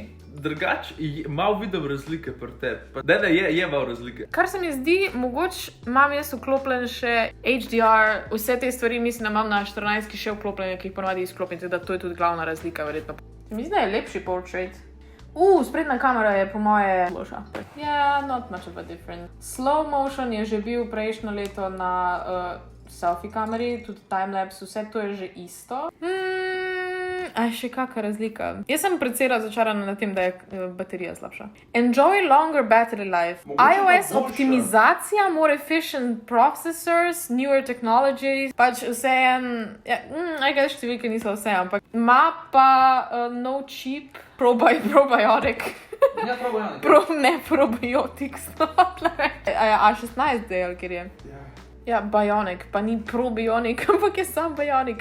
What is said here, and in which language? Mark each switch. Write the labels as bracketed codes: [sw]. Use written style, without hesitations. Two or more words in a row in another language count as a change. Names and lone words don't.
[sl] Drugač, malo vidim razlike pri tebi. Ne, je malo razlike. Kar se mi zdi, mogoče imam jaz vklopljen še HDR, vse te stvari mislim, da imam na 14 še vklopljene, ki jih ponavadi izklopim, tako da to je tudi glavna razlika, verjetno. Mislim, da je lepši portrait. Sprednja kamera je po moje boljša. [en] Yeah, not much of a difference. Slow motion [sl] je že bil prejšnjo leto na selfie kameri, tudi timelapse, vse to je že isto. Še kakšna razlika? Jaz sem precej razočarana na tem, da je baterija slabša. [en] Enjoy longer battery life. [sl] Mogoče iOS pa boljša. optimizacija, [en] more efficient processors, newer technologies, [sl] pač vse ja, [en] I guess [sl] številke niso vse, ampak ima pa [en] no cheap probiotic. [sl] Ja, prav, Ne probiotics, no, A16 del, ker je. Ja, bionic, pa ni probionik, ampak je sam bionic.